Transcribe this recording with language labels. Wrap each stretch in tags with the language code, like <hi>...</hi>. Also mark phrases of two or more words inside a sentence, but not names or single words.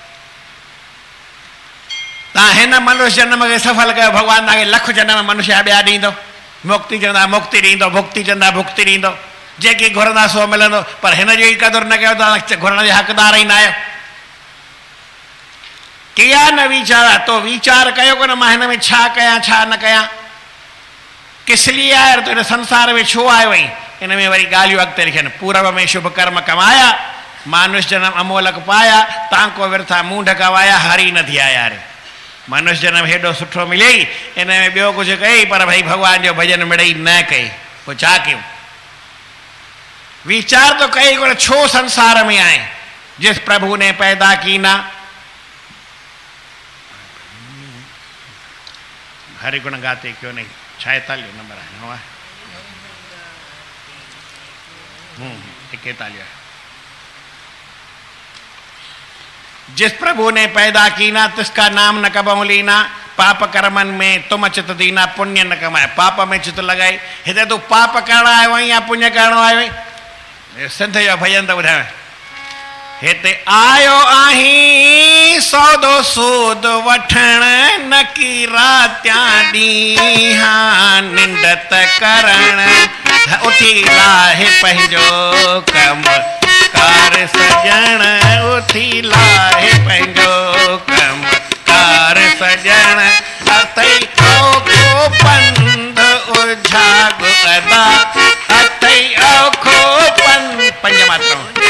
<sd>तव्हां हिन मनुष्य जनम खे सफल कयो, भॻवानु तव्हांखे लख जनम मनुष्य ॿिया ॾींदो। मुक्ति चवंदा मुक्ति ॾींदो, भुक्ति चवंदा भुक्ति ॾींदो। जेकी घुरंदा सो मिलंदो, पर हिन जो ई क़दुरु न कयो त घुरण जे हक़दार ई न आहियो।</sd> <hi>किया न वीचारा?</hi> <sd>तो वीचार कयो कोन मां हिन में छा कयां छा न कयां?</sd> <hi>किस लिए आया?</hi> <sd>तो हिन संसार में छो आयो वई? हिन में वरी ॻाल्हियूं अॻिते लिखियनि।</sd> <hi>पूर्व में शुभ कर्म कमाया, मानुष्य जनम अमोलक पाया, तांको विर्था मूंढ कवाया, हरी न थी आया रे।</hi> <sd>मनुष्य जनम हेॾो सुठो मिलियई, हिन में ॿियो कुझु कई, पर भई भॻवान जो भॼन मिड़ई न कई, पोइ छा कयूं? विचार तो कई कोन छो संसार में आए?</sd> <hi>जिस प्रभु ने पैदा की ना। हरि गुण गाते क्यों नहीं? 46 नंबर है, 41। जिस प्रभु ने पैदा की ना तिसका नाम न कबहू लीना, पाप कर्मन में तुम चित दीना, पुण्य न कमाए।</hi> <sd>पाप में चित लगाई, हिते तू पाप करण आयो या पुण्य करण आयो? सिंध जो भजन तो ॿुधायां। हिते आयो आहीं सौदो सूद वठण नकी रात्यां ॾींहं निंड त करण उथी लाहे पंहिंजो कम कार सजण उथी लाहे पंहिंजो कम कार सजण अथई औखो पंध उझाग अदा अथई औखो पंज मात्राऊं</sd>